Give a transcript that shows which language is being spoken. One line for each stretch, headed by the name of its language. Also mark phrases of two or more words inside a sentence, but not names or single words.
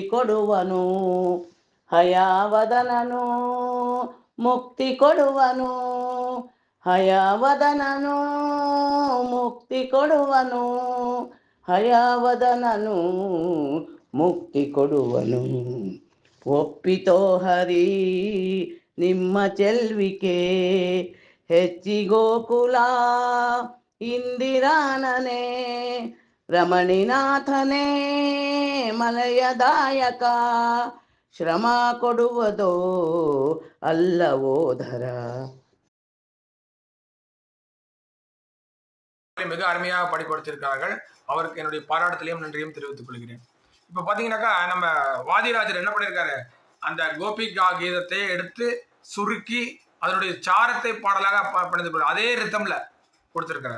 Kannada: ಕೊಡುವನು ಹಯಾವದನನು ಮುಕ್ತಿ ಕೊಡುವನು ಹಯಾವದನನು ಮುಕ್ತಿ ಕೊಡುವನು ಹಯಾವದನನು ಮುಕ್ತಿ ಕೊಡುವನು ಒಪ್ಪಿತೋ ಹರಿ ನಿಮ್ಮ ಚೆಲ್ವಿಕೆ ಹೆಚ್ಚಿ ಗೋಕುಲ ಇಂದಿರಾನನೆ ರಮಣಿನಾಥನೇ ಮಲಯದಾಯಕ ಶ್ರಮ ಕೊಡುವುದೋ ಅಲ್ಲವೋ ಧರ.
Tamil: மிக அருமையாக பாடி கொடுத்திருக்கிறார்கள். அவருக்கு என்னுடைய பாராட்டத்திலையும் நன்றியும் தெரிவித்துக் கொள்கிறேன். இப்போ பார்த்தீங்கன்னாக்கா நம்ம வாதிராஜர் என்ன பண்ணியிருக்காரு, அந்த கோபிகா கீதத்தை எடுத்து சுருக்கி அதனுடைய சாரத்தை பாடலாக பண்ணி அதே ரித்தம்ல கொடுத்திருக்கிறாரு.